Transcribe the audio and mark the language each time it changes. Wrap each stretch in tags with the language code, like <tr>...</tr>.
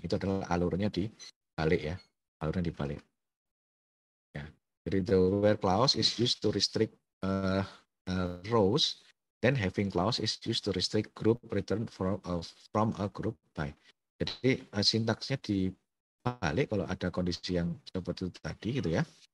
<id>Itu adalah alurnya dibalik ya, alurnya dibalik. Ya. Jadi</id> <en>the where clause is used to restrict rows, then having clause is used to restrict group return from a group by.</en> <id>Jadi sintaksnya balik kalau ada kondisi yang seperti itu tadi gitu ya.</id>